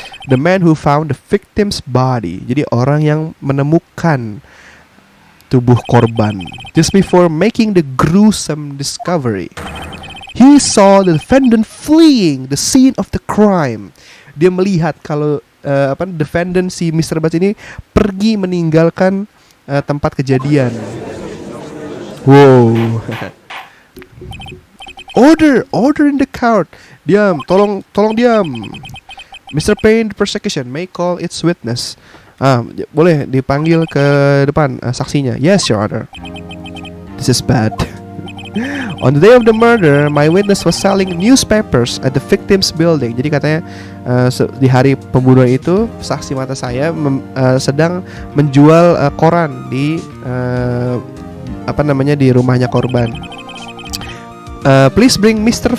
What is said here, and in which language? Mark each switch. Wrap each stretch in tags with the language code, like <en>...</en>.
<en>The man who found the victim's body.</en> <id>Jadi orang yang menemukan tubuh korban.</id> <en>Just before making the gruesome discovery, he saw the defendant fleeing the scene of the crime.</en> <id>Dia melihat kalau defendant si Mr. Bats ini pergi meninggalkan tempat kejadian.</id> <en>Wow. Order in the court.</en> <id>Diam, tolong diam.</id> <en>Mr. Payne, the prosecution may call its witness.</en> <id>Boleh dipanggil ke depan saksinya.</id> <en>Yes, Your Honor. This is bad. On the day of the murder, my witness was selling newspapers at the victim's building.</en> <id>Jadi katanya di hari pembunuhan itu saksi mata saya sedang menjual koran di di rumahnya korban.</id> <en>Please bring</en> <id>Mr.</id>